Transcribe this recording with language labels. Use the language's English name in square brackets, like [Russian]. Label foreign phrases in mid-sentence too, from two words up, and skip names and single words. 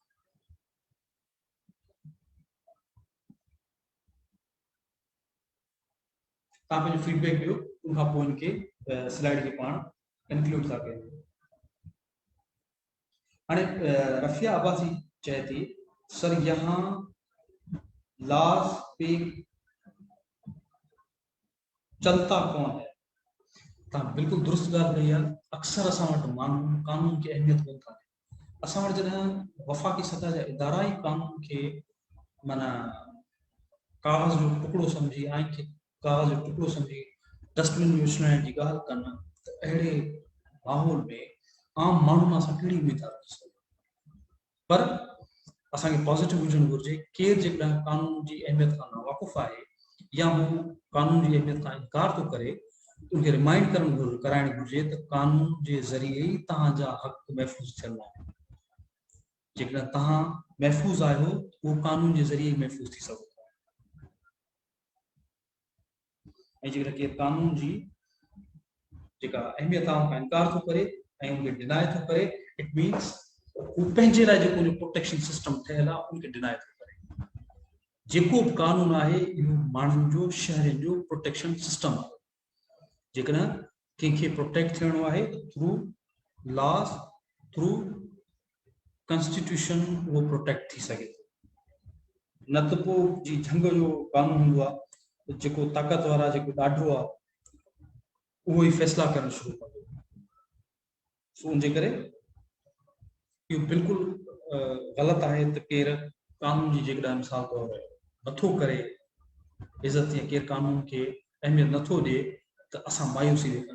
[Sindhi] तव्हां पंहिंजो फीडबैक ॾियो, उन खां पोइ इनखे स्लाइड खे पाण कंक्लूड था कयूं। हाणे रफ़िया अब्बासी चए थी, [Urdu] سر یہاں لاز پہ چلتا کون ہے. [Sindhi] तव्हां बिल्कुलु दुरुस्त ॻाल्हि कई आहे। अक्सर असां वटि माण्हू कानून खे अहमियत कोन था ॾियनि। असां वटि जॾहिं वफ़ाक़ी सतह जा इदारा ई कानून खे माना कागज़ जो टुकड़ो सम्झी, आइन खे कागज़ जो टुकड़ो सम्झी डस्टबिन में विछाइण जी ॻाल्हि कनि, त अहिड़े माहौल में आम माण्हुनि असां कहिड़ी उमेद था रखी सघूं। पर असांखे पॉज़िटिव हुजणु घुरिजे। केरु जेकॾहिं कानून जी अहमियत खां नावाक़ुफ़ आहे या हू [Urdu] قانون کی اہمیت کا انکار [Sindhi] तो करे उनके रिमाइंड कराइण घुर्जे त [Urdu] قانون کے ذریعے ہی [Sindhi] तव्हांजा हक़ महफ़ूज़ थियल आहिनि। जेकॾहिं तव्हां महफ़ूज़ आहियो [Urdu] وہ قانون کے ذریعے [Sindhi] महफ़ूज़ थी सघो था। ऐं जेकॾहिं केरु कानून जी जेका अहमियत आहे उनखां इनकार थो करे ऐं उनखे डिनाय थो करे, [English] it means [Sindhi] वो पंहिंजे लाइ जेको [English] protection system [Sindhi] ठहियल आहे उनखे डिनाय थो करे। जेको बि कानून आहे इहो माण्हुनि जो शहरनि जो [English] protection system [Sindhi] आहे। जेकॾहिं कंहिंखे प्रोटेक्ट थियणो आहे [English] through laws, through constitution [Sindhi] वो प्रोटेक्ट थी सके थो। न त पोइ जी जंग जो कानून हूंदो आहे जेको ताक़त वारा जेको ॾाढो आहे उहो ई फ़ैसिला करणु शुरू कंदो। सो उनजे करे इहो बिल्कुलु ग़लति आहे त केरु कानून जी जेकॾहिं मिसाल तौर नथो करे इज़त या केरु कानून खे अहमियत नथो ॾिए त असां मायूसी ॾेखारियूं।